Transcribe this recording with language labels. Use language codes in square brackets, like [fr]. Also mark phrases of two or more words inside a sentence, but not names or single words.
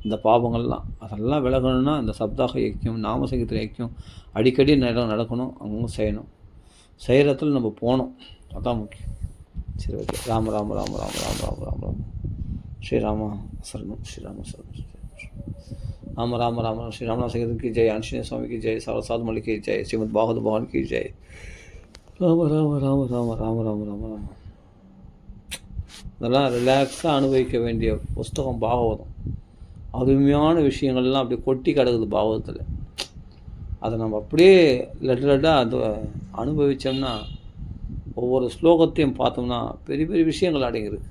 [ta] இந்த பாவங்கள்லாம் அதெல்லாம் விலகணும்னா இந்த சப்தாக யக்கியம் நாமசங்கீர்த்தன யக்கியம் அடிக்கடி நடக்கணும், அங்கங்கே செய்யணும். செய்கிறத்துல நம்ம போகணும், அதான் முக்கியம். சரி, ஓகே. ராம ராம ராம ராம ராம ராம ராம ராம ஸ்ரீராமா சரணம் ஸ்ரீராம சரணம் ராம ராம ராம ஸ்ரீ ராமநாத சங்கீர்த்தன் [hi] की जय, आंजनेय स्वामी की जय, साधु मलिक की जय, श्रीमद् भागवत भगवान की जय. [ta] ராம ராம ராம ராம ராம ராம ராம ராம. இதெல்லாம் ரிலாக்ஸாக அனுபவிக்க வேண்டிய புஸ்தகம் பாகவதம். அருமையான விஷயங்கள்லாம் அப்படியே கொட்டி கிடக்குது பாகவதத்தில். அதை நம்ம அப்படியே லட்டாக அதை அனுபவித்தோம்னா ஒவ்வொரு ஸ்லோகத்தையும் பார்த்தோம்னா பெரிய பெரிய விஷயங்கள் அடங்கியிருக்கு.